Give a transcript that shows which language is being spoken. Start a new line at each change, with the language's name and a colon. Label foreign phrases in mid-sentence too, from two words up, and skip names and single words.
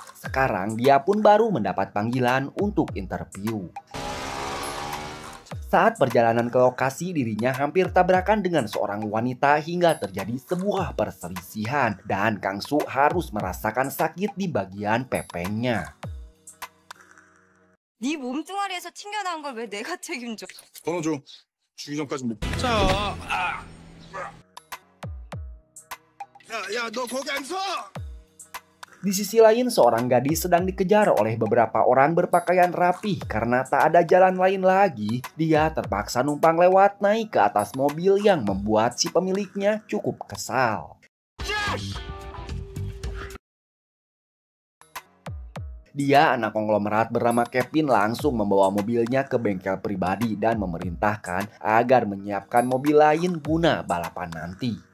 Indonesian: Sekarang dia pun baru mendapat panggilan untuk interview. Saat perjalanan ke lokasi, dirinya hampir tabrakan dengan seorang wanita hingga terjadi sebuah perselisihan dan Kang Su harus merasakan sakit di bagian pepengnya.
Korean: 네 몸뚱아리에서 튕겨나온 걸 왜 내가 책임져? 번호 줘. 주기 전까지 못. 자, 야, 너 거기 안 서!
Indonesian: Di sisi lain, seorang gadis sedang dikejar oleh beberapa orang berpakaian rapih karena tak ada jalan lain lagi. Dia terpaksa numpang lewat naik ke atas mobil yang membuat si pemiliknya cukup kesal. Dia, anak konglomerat bernama Kevin, langsung membawa mobilnya ke bengkel pribadi dan memerintahkan agar menyiapkan mobil lain guna balapan nanti.